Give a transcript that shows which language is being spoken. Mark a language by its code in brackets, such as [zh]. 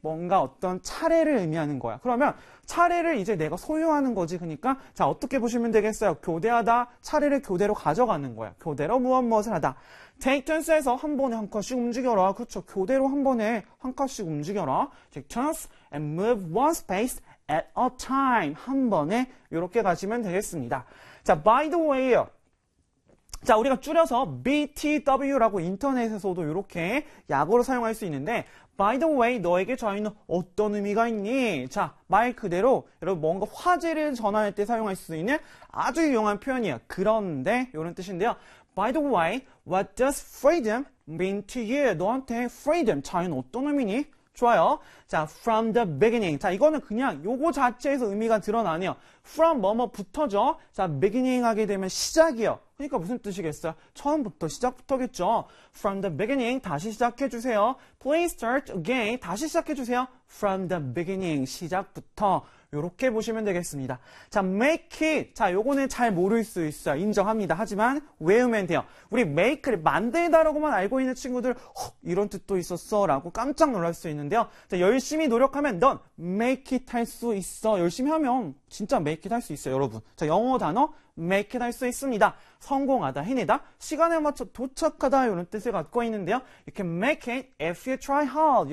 [ko] 뭔가 어떤 차례를 의미하는 거야. 그러면 차례를 이제 내가 소유하는 거지. 그러니까, 자, 어떻게 보시면 되겠어요? 교대하다. 차례를 교대로 가져가는 거야. 교대로 무엇무엇을 하다. take turns에서 한 번에 한 컷씩 움직여라. 그렇죠. 교대로 한 번에 한 컷씩 움직여라. [en] take turns and move one space at a time. [ko] 한 번에 이렇게 가시면 되겠습니다. 자, by the way요. 자, 우리가 줄여서 BTW라고 인터넷에서도 이렇게 약으로 사용할 수 있는데, By the way, 너에게 저희는 어떤 의미가 있니? 자, 말 그대로 여러분 뭔가 화제를 전할 때 사용할 수 있는 아주 유용한 표현이에요. 그런데 이런 뜻인데요. [en] By the way, what does freedom mean to you? [ko] 너한테 freedom, 자유는 어떤 의미니? 좋아요. 자, from the beginning. 자, 이거는 그냥 요거 자체에서 의미가 드러나네요. from 뭐뭐부터죠. 자, beginning 하게 되면 시작이요. 그러니까 무슨 뜻이겠어요? 처음부터 시작부터겠죠. from the beginning 다시 시작해 주세요. [en] please start again [ko] 다시 시작해 주세요. from the beginning 시작부터 요렇게 보시면 되겠습니다. 자, make it. 자, 요거는 잘 모를 수 있어요. 인정합니다. 하지만 외우면 돼요. 우리 make를 만들다라고만 알고 있는 친구들, 이런 뜻도 있었어라고 깜짝 놀랄 수 있는데요. 자, 열심히 노력하면 넌 make it 할수 있어. 열심히 하면 진짜 make it 할수 있어요, 여러분. 자, 영어 단어 make it 할수 있습니다. 성공하다, 해내다, 시간에 맞춰 도착하다 이런 뜻을 갖고 있는데요. [en] You can make it if you try hard.